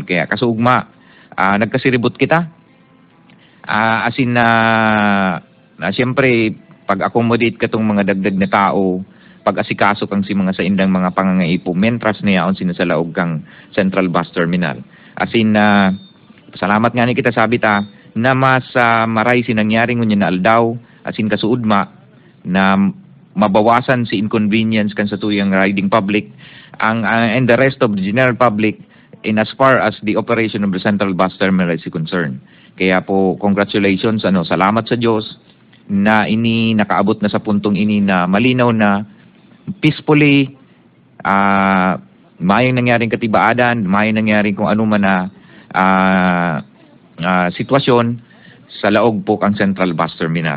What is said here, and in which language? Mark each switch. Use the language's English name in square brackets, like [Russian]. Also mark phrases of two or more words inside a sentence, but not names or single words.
[Bikol] Kaya kasugma nagkasiribot kita asin na siyempre pag-accommodate katong mga dagdag na tao, pag-asikaso kang si mga sa indang mga pangangaipo mentras na yaon sino sa laog kang Central Bus Terminal. Asin salamat nga ni kita sabi ta na mas maray sinangyaring ngunyan na aldaw asin kasuudma na mabawasan si inconvenience kan sa tuyang [English] riding public and the rest of the general public in as far as the operation of the Central Bus Terminal is concerned. [Bikol] Kaya po congratulations, salamat sa Diyos na ini nakaabot na sa puntong ini na malinaw na peacefully mayong nangyaring katibaadan, mayong nangyaring kung ano man na sitwasyon sa laog po kang Central Bus Terminal.